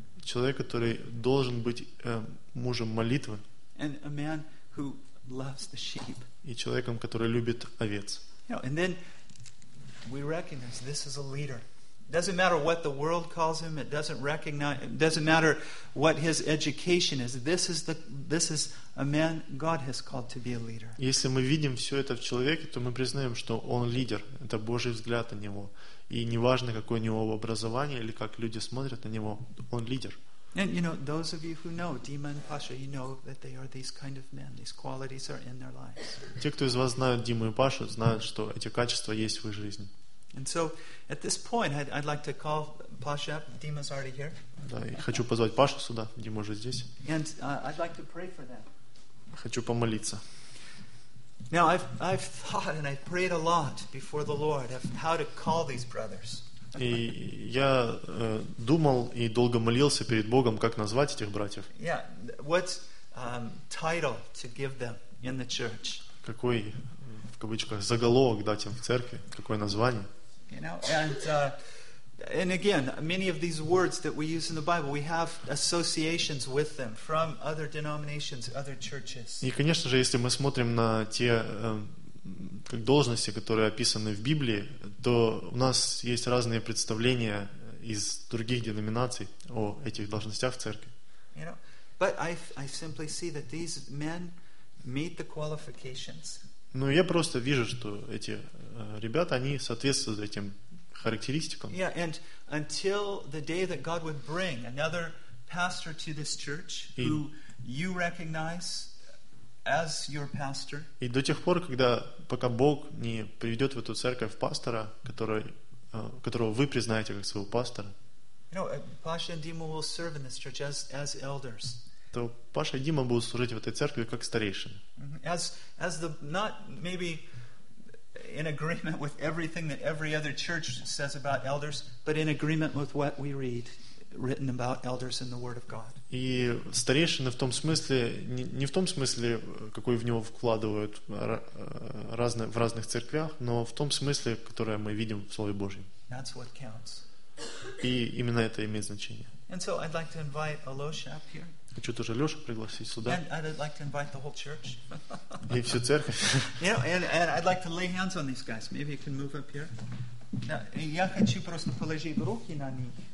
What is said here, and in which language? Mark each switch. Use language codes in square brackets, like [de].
[ru] Человек, который должен быть мужем молитвы. [en] And a man who loves the sheep. [ru] И человеком, который любит овец. [en] You know, and then we recognize this is a leader. It doesn't matter what the world calls him. It doesn't recognize. It doesn't matter what his education is. This is a man God has called to be a leader. [ru] Если мы видим все это в человеке, то мы признаем, что он лидер. Это Божий взгляд на него. И неважно, какое у него образование или как люди смотрят на него, он лидер. [en] And you know, those of you who know Dima and Pasha, you know that they are these kind of men. These qualities are in their lives. [ru] Те, кто из вас знают Диму и Пашу, знают, что эти качества есть в их жизни. [en] And so, at this point, I'd like to call Pasha. Dima's already here. [ru] Да, и хочу позвать Пашу сюда. Дима уже здесь. [en] And I'd like to pray for them. [ru] Хочу помолиться. [en] Now, I've thought and I've prayed a lot before the Lord of how to call these brothers. [ru] И я думал и долго молился перед Богом, как назвать этих братьев. [en] Yeah, what's title to give them in the church? [ru] Какой, в кавычках, заголовок дать им в церкви? Какое название? [en] You know, and again, many of these words that we use in the Bible, we have associations with them from other denominations, other churches. [ru] И, конечно же, если мы смотрим на те как должности, которые описаны в Библии, то у нас есть разные представления из других деноминаций о этих должностях в церкви. [en] You know, but I simply see that these men meet the qualifications. [ru] Ну, я просто вижу, что эти ребята, они соответствуют этим характеристикам. [en] Yeah, and until the day that God would bring another pastor to this church who you recognize as your pastor. [ru] И до тех пор, когда пока Бог не приведет в эту церковь пастора, которого вы признаете как своего пастора. [en] You know, Pasha and Dima will serve in this church as elders. [ru] То Паша и Дима будут служить в этой церкви как старейшины. [en] As the not maybe in agreement with everything that every other church says about elders, but in agreement with what we read written about elders in the Word of God. [ru] И старейшины в том смысле, не в том смысле, какой в него вкладывают в разных церквях, но в том смысле, которое мы видим в Слове Божьем. [en] That's what counts. [ru] И именно это имеет значение. [en] And so I'd like to invite Alosha up here. [ru] Хочу тоже Лёша пригласить сюда. [en] And I'd like to invite the whole church. [ru] И всю церковь. [en] You know, and I'd like to lay hands on these guys. Maybe you can move up here. [ru] Я хочу просто положить руки на них.